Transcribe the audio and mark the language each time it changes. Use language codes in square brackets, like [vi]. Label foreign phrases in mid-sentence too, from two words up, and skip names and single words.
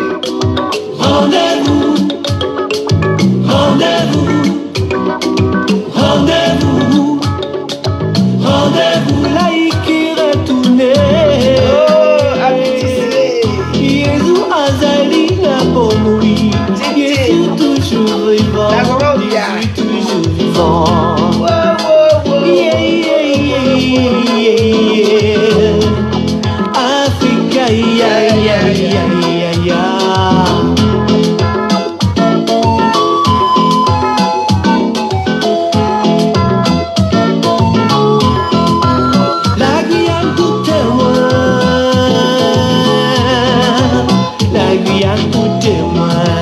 [fr] rendez-vous, rendez-vous, rendez-vous, rendez-vous, là il qui retourne. Oh, Abidjan. Jésus Azali n'a pas mouru. Jésus toujours vivant. [es] La gloria. [fr] Jésus toujours vivant. Wow, wow, wow. Yeah, yeah, yeah, yeah. Africa, yeah, yeah, yeah, yeah, yeah. La Guyane tout est loin. La Guyane tout est loin.